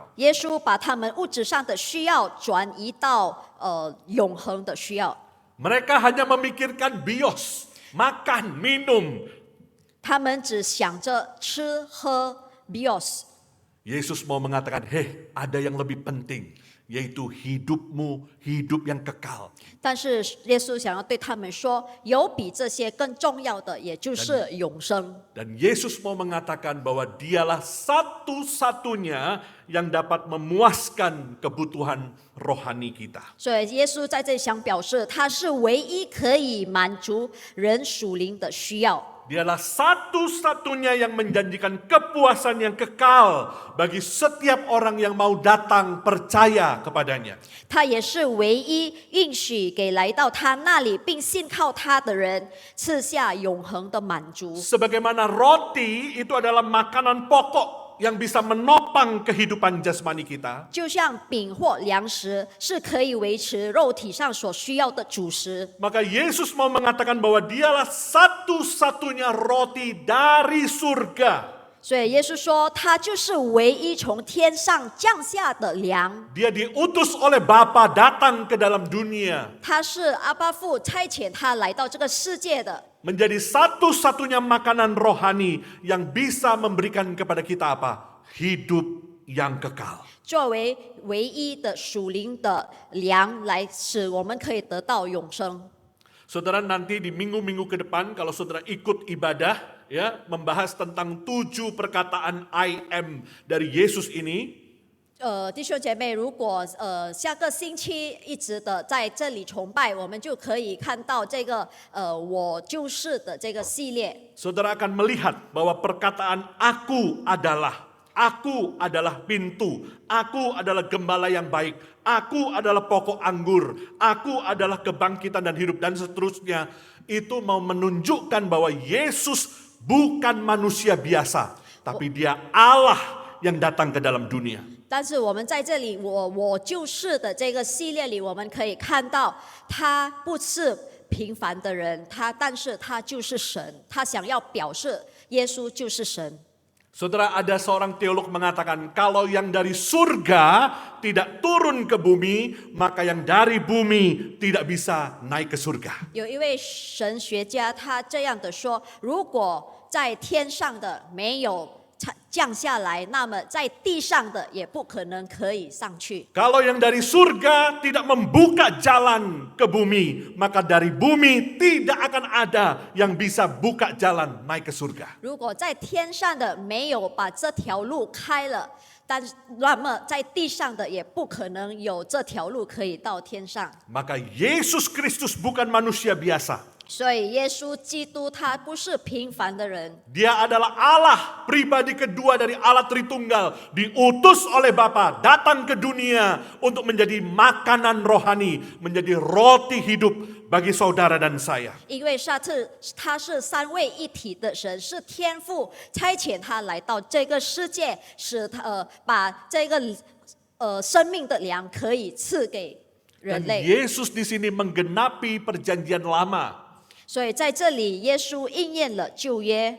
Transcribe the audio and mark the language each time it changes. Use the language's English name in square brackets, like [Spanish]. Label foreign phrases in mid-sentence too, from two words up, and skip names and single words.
[Chinese] 耶稣把他们物质上的需要转移到永恒的需要。 [Indonesian] Mereka hanya memikirkan bios, makan, minum. [Chinese] 他们只想着吃喝 bios。 [Indonesian] Yesus mau mengatakan, hei, ada yang lebih penting, yaitu hidupmu, hidup yang kekal. [Chinese] 但是耶稣想要对他们说，有比这些更重要的，也就是永生。 [Indonesian] Dan Yesus mau mengatakan bahwa dialah satu-satunya yang dapat memuaskan kebutuhan rohani kita. [Chinese] 所以耶稣在这里想表示，他是唯一可以满足人属灵的需要。 [Indonesian] Dialah satu-satunya yang menjanjikan kepuasan yang kekal bagi setiap orang yang mau datang percaya kepadanya. [Chinese] 他也是唯一应许给来到他那里并信靠他的人赐下永恒的满足。 [Indonesian] Sebagaimana roti itu adalah makanan pokok yang bisa menopang kehidupan jasmani kita. [Chinese] 就像饼或粮食是可以维持肉体上所需要的主食， [Indonesian] Maka Yesus mau mengatakan bahwa dialah satu-satunya roti dari surga. [Chinese] 所以耶稣说，他就是唯一从天上降下的粮。 [Indonesian] Dia diutus oleh Bapa datang ke dalam dunia. [Chinese] 他是阿爸父差遣他来到这个世界的， [Indonesian] Menjadi satu-satunya makanan rohani yang bisa memberikan kepada kita apa? Hidup yang kekal. [Chinese] 作为唯一的属灵的粮，来使我们可以得到永生。 [Indonesian] Saudara nanti di minggu-minggu ke depan kalau saudara ikut ibadah ya membahas tentang 7 perkataan [English] I am [Indonesian] dari Yesus ini, [Chinese] 弟兄姐妹，如果下个星期一直的在这里崇拜，我们就可以看到这个我就是的这个系列。 [Indonesian] saudara akan melihat bahwa perkataan aku adalah pintu, aku adalah gembala yang baik, aku adalah pokok anggur, aku adalah kebangkitan dan hidup dan seterusnya. Itu mau menunjukkan bahwa Yesus bukan manusia biasa, tapi dia Allah yang datang ke dalam dunia. [Chinese] 但是我们在这里，我就是的这个系列里，我们可以看到，他不是平凡的人，但是他就是神，他想要表示耶稣就是神。 [Indonesian] Saudara, ada seorang teolog mengatakan kalau yang dari surga tidak turun ke bumi, maka yang dari bumi tidak bisa naik ke surga. [Chinese] 有一位神学家，他这样的说：如果在天上的没有降下来，那么在地上的也不可能可以上去。 [Indonesian] Kalau yang dari surga tidak membuka jalan ke bumi, maka dari bumi tidak akan ada yang bisa buka jalan naik ke surga. [Chinese] 如果在天上的没有把这条路开了，那么在地上的也不可能有这条路可以到天上。 [Indonesian] Maka Yesus Kristus bukan manusia biasa. [Chinese] 所以耶稣基督他不是平凡的人， [Indonesian] Dia adalah Allah, pribadi kedua dari Allah Tritunggal, diutus oleh Bapa, datang ke dunia untuk menjadi makanan rohani, menjadi roti hidup bagi saudara dan saya. [Chinese] 因为他是三位一体的神，是天父差遣他来到这个世界，使他把这个生命的粮可以赐给人 [Indonesian] Dan [Chinese] 类。 [Indonesian] Yesus di sini menggenapi perjanjian lama. [Chinese] 所以在这里，耶稣应验了旧约，